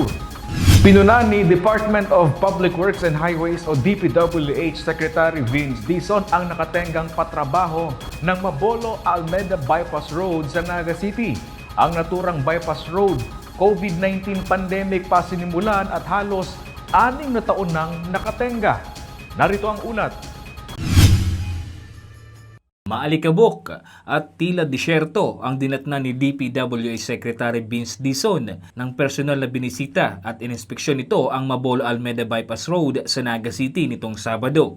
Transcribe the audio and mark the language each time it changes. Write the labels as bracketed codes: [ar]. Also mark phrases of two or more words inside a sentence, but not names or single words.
[tl] Pinuna ni Department of Public Works and Highways o DPWH Secretary Vince Dizon ang nakatenggang patrabaho ng Mabolo Almeda Bypass Road sa Naga City. Ang naturang [en] bypass road, COVID-19 pandemic [tl] pa sinimulan at halos 6 na taon nang nakatenga. Narito ang ulat. Maalikabok at tila disyerto ang dinatnan ni DPWH Secretary Vince Dizon ng personal na binisita at ininspeksyon nito ang Mabolo Almeda Bypass Road sa Naga City nitong Sabado.